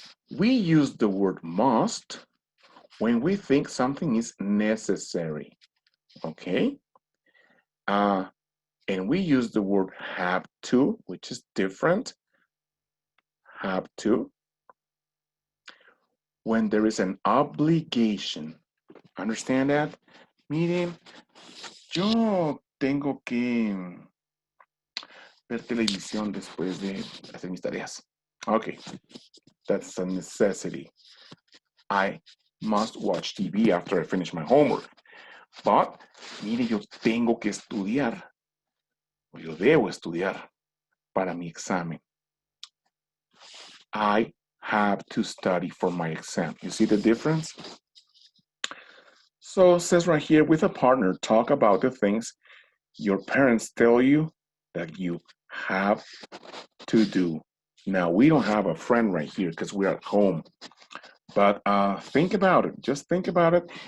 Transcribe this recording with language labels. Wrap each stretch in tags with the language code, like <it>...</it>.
<en>We use the word must when we think something is necessary, okay? And we use the word have to, which is different, have to, when there is an obligation. Understand that?</en> <es>Miren, yo tengo que ver televisión después de hacer mis tareas.</es> <en>Okay, that's a necessity. I must watch TV after I finish my homework.</en> <es>But, mire, yo tengo que estudiar, o yo debo estudiar para mi examen.</es> <en>I have to study for my exam. You see the difference? So it says right here, with a partner, talk about the things your parents tell you that you have to do. Now, we don't have a friend right here because we're at home. But think about it. Just think about it.</en>